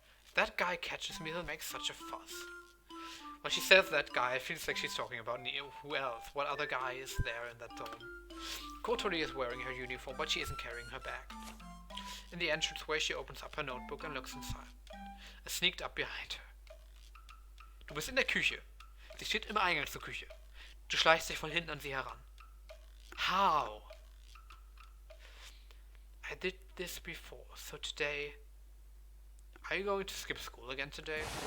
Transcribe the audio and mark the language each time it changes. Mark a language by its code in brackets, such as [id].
[en] If that guy catches me, he'll make such a fuss. When she says that guy, it feels like she's talking about who else? What other guy is there in that dome? Kotori is wearing her uniform, but she isn't carrying her bag. In the entranceway, she opens up her notebook and looks inside. I sneaked up behind her. [de] Du bist in der Küche. Sie steht im Eingang zur Küche. Du schleichst dich von hinten an sie heran. [en] How? I did this before, so today... Are you going to skip school again today?